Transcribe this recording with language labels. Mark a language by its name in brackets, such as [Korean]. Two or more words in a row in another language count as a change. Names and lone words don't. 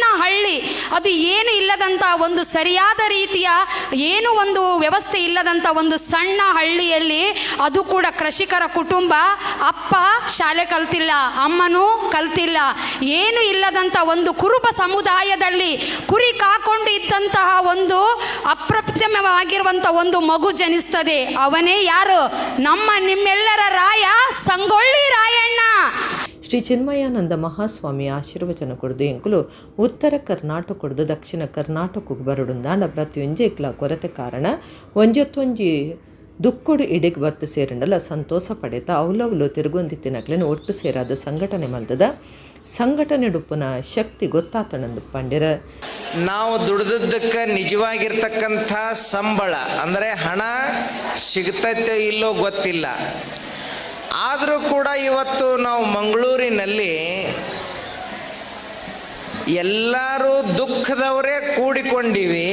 [Kannada] ಹಳ್ಳಿ, ಅದು ಏನು ಇಲ್ಲದಂಥ ಒಂದು ಸರಿಯಾದ ರೀತಿಯ ಏನು ಒಂದು ವ್ಯವಸ್ಥೆ ಇಲ್ಲದಂಥ ಒಂದು ಸಣ್ಣ ಹಳ್ಳಿಯಲ್ಲಿ, ಅದು ಕೂಡ ಕೃಷಿಕರ ಕುಟುಂಬ, ಅಪ್ಪ ಶಾಲೆ ಕಲ್ತಿಲ್ಲ, ಅಮ್ಮನೂ ಕಲ್ತಿಲ್ಲ, ಏನು ಇಲ್ಲದಂಥ ಒಂದು ಕುರುಬ ಸಮುದಾಯದಲ್ಲಿ ಕುರಿ ಕಾಕೊಂಡು ಇದ್ದಂತಹ ಒಂದು ಅಪ್ರತಿಮವಾಗಿರುವಂಥ ಒಂದು ಮಗು ಜನಿಸ್ತದೆ. ಅವನೇ ಯಾರು? ನಿಮ್ಮೆಲ್ಲರ ರಾಯ ಸಂಗೊಳ್ಳಿ ರಾಯಣ್ಣ. [Tulu] ಶ್ರೀ ಚಿನ್ಮಯಾನಂದ ಮಹಾಸ್ವಾಮಿ ಆಶೀರ್ವಚನ ಕೊಡ್ದು ಎಂಕುಲು ಉತ್ತರ ಕರ್ನಾಟಕ ಕೊಡ್ದು ದಕ್ಷಿಣ ಕರ್ನಾಟಕಕ್ಕೆ ಬರಡುಂದಾಂಡ ಪ್ರತಿಯೊಂಜೇಕ್ಲ ಕೊರತೆ ಕಾರಣ ಒಂಜೊತ್ತೊಂಜಿ ದುಕ್ಕುಡು ಇಡಿಗೆ ಬತ್ತು ಸೇರಿಂಡಲ್ಲ ಸಂತೋಷ ಪಡೆತ ಅವಲವಲು ತಿರುಗೊಂದಿತ್ತಿನಕ್ಲೇನು ಒಟ್ಟು ಸೇರಾದ ಸಂಘಟನೆ ಮಲ್ತದ ಸಂಘಟನೆ ಡುಪ್ಪನ ಶಕ್ತಿ ಗೊತ್ತಾತಣಂದು ಪಂಡಿರ [Kannada] ನಾವು ದುಡಿದದ್ದಕ್ಕೆ ನಿಜವಾಗಿರ್ತಕ್ಕಂಥ ಸಂಬಳ ಅಂದರೆ ಹಣ ಸಿಗ್ತೈತೆ ಇಲ್ಲೋ ಗೊತ್ತಿಲ್ಲ. ಆದರೂ ಕೂಡ ಇವತ್ತು ನಾವು ಮಂಗಳೂರಿನಲ್ಲಿ ಎಲ್ಲರೂ ದುಃಖದವರೇ ಕೂಡಿಕೊಂಡಿವಿ.